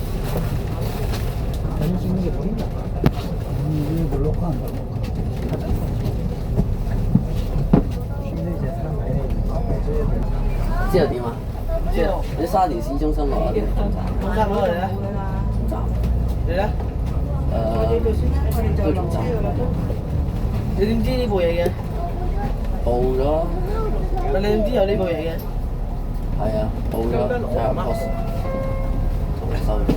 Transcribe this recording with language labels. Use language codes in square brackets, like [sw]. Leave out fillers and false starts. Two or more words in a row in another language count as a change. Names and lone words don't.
[ko] 사진 찍는 게 보인다. 이게 놀러가 안 가고. 조심해 이제 사람 많이 내리니까. [yue] 之後點啊？之後你沙田市中心落啊？總站嗰度咧，總站。你咧？都總站。你點知呢部嘢嘅？報咗。你點知有呢部嘢嘅？係啊，報咗就係 post 收咗。